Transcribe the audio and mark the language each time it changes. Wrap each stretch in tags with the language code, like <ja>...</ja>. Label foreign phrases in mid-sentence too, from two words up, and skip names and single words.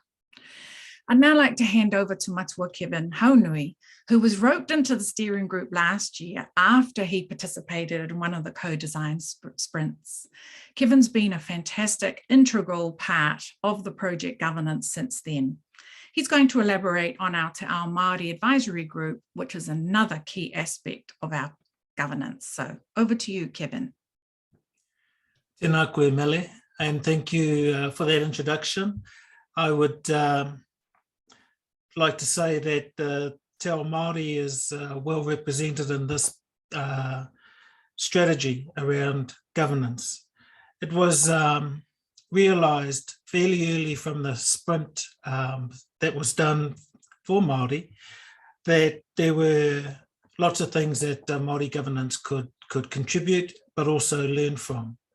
<en>I'd now like to hand over to Matua Kevin Haunui, who was roped into the steering group last year after he participated in one of the co-design sprints. Kevin's been a fantastic, integral part of the project governance since then. He's going to elaborate on our Te Ao Māori Advisory Group, which is another key aspect of our governance. So over to you, Kevin.</en> <mi>Tēnā koe Mele,</mi> <en>and thank you for that introduction. I would like to say that Te Ao Māori is well represented in this strategy around governance. It was realised fairly early from the sprint that was done for Māori that there were lots of things that Māori governance could contribute, but also learn from.</en>